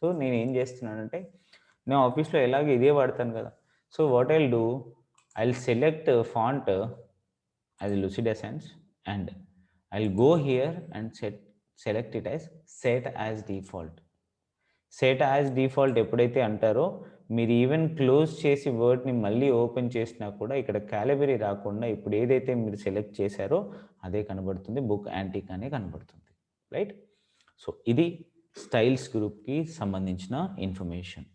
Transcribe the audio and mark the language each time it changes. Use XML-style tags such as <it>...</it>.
<te>So, నేనేం చేస్తున్నానంటే నేను ఆఫీస్‌లో ఎలాగో ఇదే వాడతాను కదా!</te> <en>So, what I'll do, I'll select font as Lucid Essence and I'll go here and select it as set as default.</en> <te>Set as default ఎప్పుడైతే అంటారో మీరు ఈవెన్ క్లోజ్ చేసి వర్డ్‌ని మళ్ళీ ఓపెన్ చేసినా కూడా ఇక్కడ క్యాలిబరీ రాకుండా ఇప్పుడు ఏదైతే మీరు సెలెక్ట్ చేశారో అదే కనబడుతుంది. బుక్ యాంటిక్ అనే కనబడుతుంది. రైట్? సో, ఇది స్టైల్స్ గ్రూప్‌కి సంబంధించిన ఇన్ఫర్మేషన్.</te>